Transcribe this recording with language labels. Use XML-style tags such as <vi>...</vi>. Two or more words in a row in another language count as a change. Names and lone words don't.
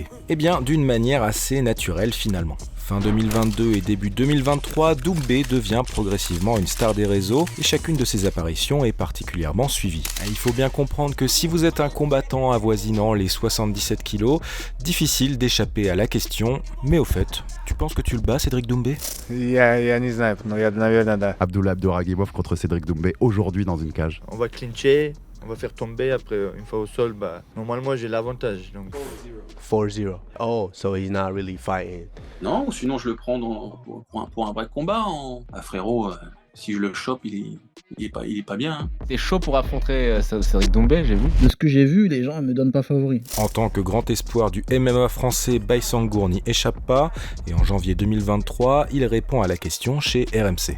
<fr>Eh bien, d'une manière assez naturelle finalement. Fin 2022 et début 2023, Doumbé devient progressivement une star des réseaux et chacune de ses apparitions est particulièrement suivie. Il faut bien comprendre que si vous êtes un combattant avoisinant les 77 kilos, difficile d'échapper à la question, mais au fait, tu penses que tu le bats, Cédric Doumbé ?</fr> <ru>Я не знаю, но наверное, да.</ru> <fr>Abdullah Abdouragimov contre Cédric Doumbé aujourd'hui dans une cage. On va clincher, on va faire tomber, après une fois au sol, normalement j'ai l'avantage. Donc... 4-0.</fr> <en>Oh, so he's not really fighting.</en> <fr>Non, ou sinon je le prends pour un vrai combat. Frérot, si je le chope, il est pas bien. Hein. C'est chaud pour affronter Cédric Doumbé, j'ai vu. De ce que j'ai vu, les gens ne me donnent pas favori. En tant que grand espoir du MMA français, Baysangour n'y échappe pas et en janvier 2023, il répond à la question chez RMC.</fr>